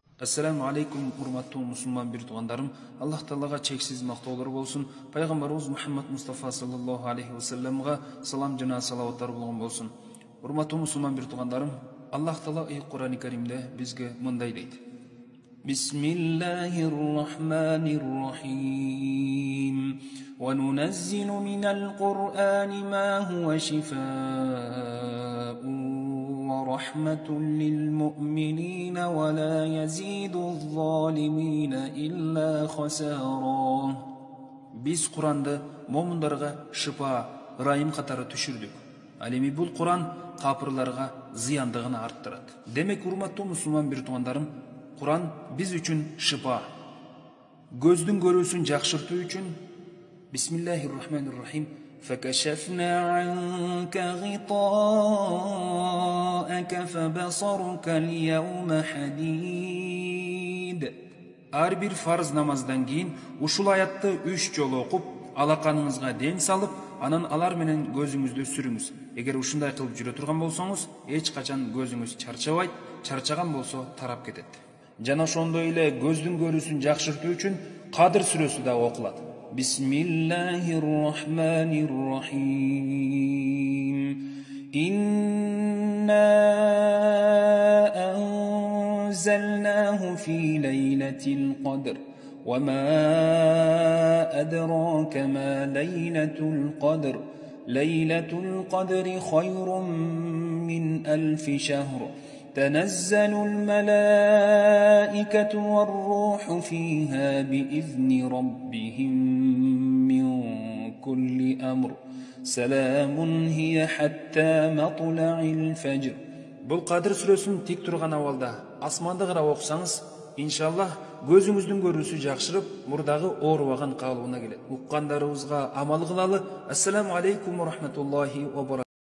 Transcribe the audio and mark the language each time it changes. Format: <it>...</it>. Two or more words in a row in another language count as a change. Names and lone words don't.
<ar>السلام عليكم</ar> <ky>урматтуу мусулман бир туугандарым. Аллах Таалага чексиз мактоолор болсун. Пайгамбарыбыз Мухаммад Мустафа</ky> <ar>صلى الله عليه</ar> <ky>ва салламга салам жана салаваттар болгон болсун. Урматтуу мусулман бир туугандарым, Аллах Таала Кур'ани Каримде бизге мындай дейт.</ky> <ar>بسم الله الرحمن الرحيم. وَنُنَزِّلُ مِنَ الْقُرْآنِ مَا هُوَ شِفَاءٌ وَرَحْمَةٌ لِلْمُؤْمِنِينَ وَلَا يَزِيدُ الظَّالِمِينَ إِلَّا خَسَارًا.</ar> <uz>Biz Kur'an'da mo'minlarga şifa,</uz> <ky>ырайым катары түшүрдүк. Ал эми бул Кур'ан капырларга зыяндыгын арттырат. Демек, урматтуу мусулман бир туугандарым, Кур'ан биз үчүн шифа. Көздүн көрүүсүн жакшыртуу үчүн</ky> <ar>بسم الله الرحمن الرحيم. فكشفنا عنك غطاءك فبصرك اليوم حديد.</ar> <ky>Ар бир фарз намаздан кийин ушул аятты 3 жолу окуп, алаканыңызга ден салып, анан алар менен көзүңүздү сүрүңүз. Эгер ушундай кылып жүрө турган болсоңуз, эч качан көзүңүз чарчабайт, чарчаган болсо тарап кетет. Жана ошондой эле көздүн көрүүсүн жакшыртуу үчүн Кадыр сүрөсү да окулат.</ky> <ar>بسم الله الرحمن الرحيم. إنا أنزلناه في ليلة القدر. وما أدراك ما ليلة القدر ليلة القدر خير من 1000 شهر تنزل الملائكة والروح فيها بإذن ربهم من كل أمر سلام هي حتى مطلع الفجر.</ar> <ky>Бұл Кадыр сүрөсүн тик турган абалда асманды карап окусаңыз, иншаллах көзүңүздүн көрүүсү жакшырып, мурдагы оорубаган калыбына келет. Уккандарыбызга амал кылалы.</ky> <ar>السلام عليكم ورحمة الله وبركاته.</ar>